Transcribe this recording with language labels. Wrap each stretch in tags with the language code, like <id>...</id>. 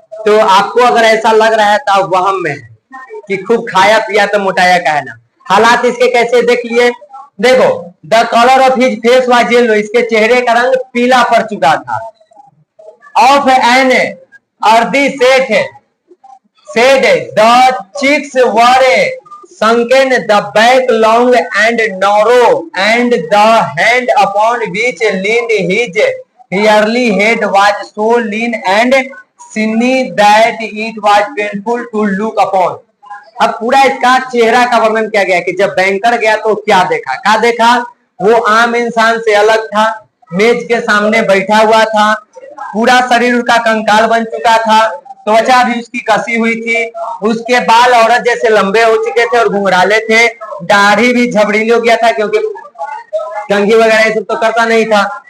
<hi>तो आपको अगर ऐसा लग रहा है तो आप वहम में है कि खूब खाया पिया तो मोटाया कहना। हालात इसके कैसे देख लिए, देखो,</hi> <en>the colour of his face was yellow,</en> <hi>इसके चेहरे का रंग पीला पड़ चुका था,</hi> <en>Of an earthy said the cheeks were sunken, the back long and narrow, and the hand upon which leaned his hairy head was so lean and skinny that it was painful to look upon.</en> <hi>अब पूरा इसका चेहरा का वर्णन किया गया कि जब बैंकर गया तो क्या देखा, वो आम इंसान से अलग था, मेज के सामने बैठा हुआ था, पूरा शरीर उसका कंकाल बन चुका था, त्वचा भी उसकी कसी हुई थी, उसके बाल औरत जैसे लंबे हो चुके थे और घुंघराले थे, दाढ़ी भी झबरीली हो गया था क्योंकि कंघी वगैरह ये सब तो करता नहीं था,</hi>